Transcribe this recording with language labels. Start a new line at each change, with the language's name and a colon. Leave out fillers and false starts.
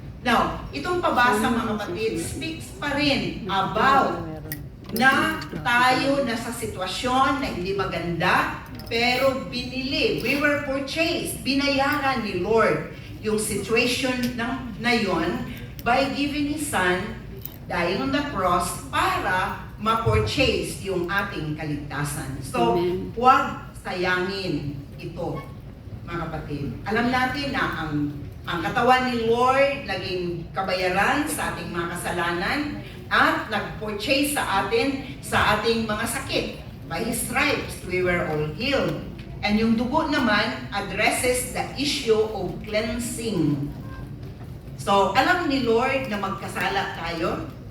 Filipino: Now, itong pabasa mga kapatid speaks pa rin about na tayo nasa sitwasyon na hindi maganda, pero binili,
English: we were purchased,
Filipino: binayaran ni Lord yung situation na yon
English: by giving His Son, dying on the cross,
Filipino: para ma-purchase yung ating kaligtasan. So, huwag sayangin ito, mga kapatid. Alam natin na ang katawan ni Lord naging kabayaran sa ating mga kasalanan at nag-purchase sa ating mga sakit.
English: By His stripes, we were all healed. And
Filipino: yung dugo naman
English: addresses the issue of cleansing.
Filipino: So, alam ni Lord na magkasala tayo.